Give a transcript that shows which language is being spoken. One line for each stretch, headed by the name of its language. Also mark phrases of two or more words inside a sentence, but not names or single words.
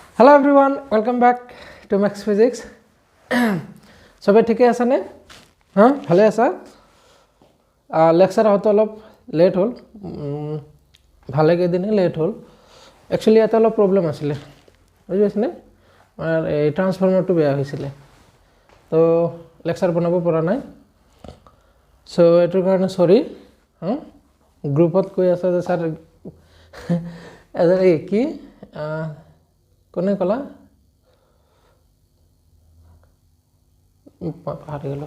English: Hello everyone, welcome back to Max Physics.
Assamese: সবে ঠিকে আছে নে? হ্যাঁ ভালে আছা? লেকচার হতে অলপ লেট হল, ভালে কেইদিনে লেট হল। একচুয়ালি এটা অলপ প্রবলেম আছিলে, বুঝি পাইছেনে? এই ট্রান্সফর্মারটো বেয়া হৈছিলে, তো লেকচার বনাব পৰা নাই। সো এটোৰ কাৰণে সৰি। গ্ৰুপত কৈ আছে যে স্যার এই কি কোনে কলা পাহৰি গ'লো।